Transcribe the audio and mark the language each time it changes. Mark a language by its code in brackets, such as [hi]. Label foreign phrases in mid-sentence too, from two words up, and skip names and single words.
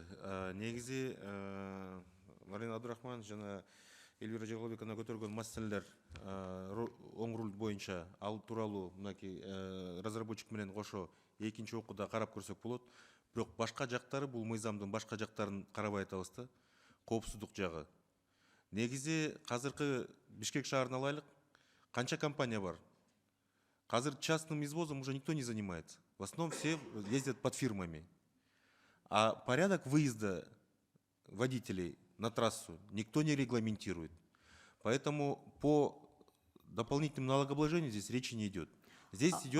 [ky] Негизи Марина Абдурахман жана Эльвира Жайгалбековна көтөргөн маселелер оң руль боюнча ал тууралуу мынакей разработчик менен кошо экинчи окууда карап көрсөк болот. Бирок башка жактары, бул мыйзамдын башка жактарын карабай атабыз да. Коопсуздук жагы. Негизи азыркы Бишкек шаарын алайлык. Канча компания бар? [ru] Азыр частным извозом уже никто не занимается. В основном все ездят под фирмами. А порядок выезда водителей на трассу никто не регламентирует. Поэтому по дополнительному налогообложению здесь речи не идет. Здесь идет